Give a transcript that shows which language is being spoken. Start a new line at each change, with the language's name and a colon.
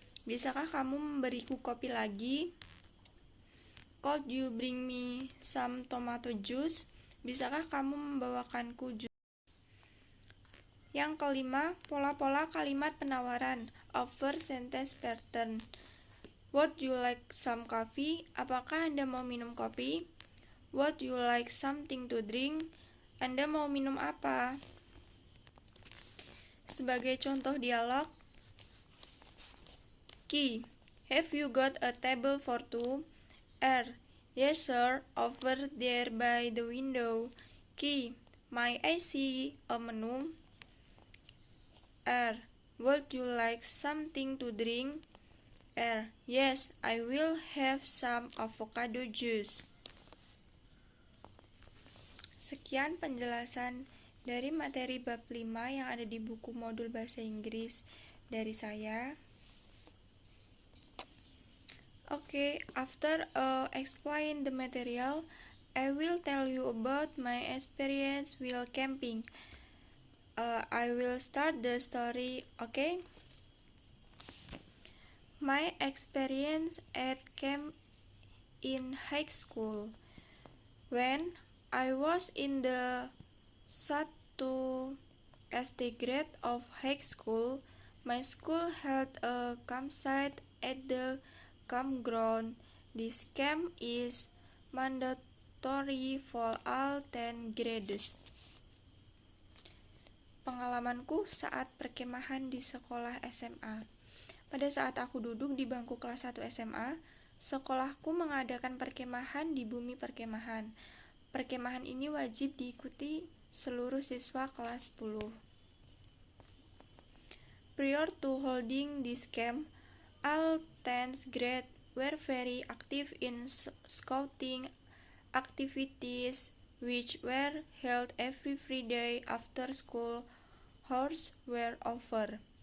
Indonesian: Bisakah kamu memberiku kopi lagi?
English: Could you bring me some tomato juice?
Indonesian: Bisakah kamu membawakanku jus? Yang kelima, pola-pola kalimat penawaran.
English: Offer sentence pattern. Would you like some coffee?
Indonesian: Apakah Anda mau minum kopi?
English: Would you like something to drink?
Indonesian: Anda mau minum apa? Sebagai contoh dialog, Key.
English: Have you got a table for two? R. Yes sir, over there by the window. Key. May I see a menu? R. Would you like something to drink? R. Yes, I will have some avocado juice.
Indonesian: Sekian penjelasan dari materi bab 5 yang ada di buku modul bahasa Inggris dari saya.
English: Okay, after explain the material, I will tell you about my experience while camping. I will start the story, okay? My experience at camp in high school. When I was in the 1 SD grade of high school, my school held a campsite at the campground. This camp is mandatory for all 10 grades.
Indonesian: Pengalamanku saat perkemahan di sekolah SMA. Pada saat aku duduk di bangku kelas 1 SMA, sekolahku mengadakan perkemahan di bumi perkemahan. Perkemahan ini wajib diikuti seluruh siswa kelas 10.
English: Prior to holding this camp, all 10th grade were very active in scouting activities which were held every Friday after school hours were over.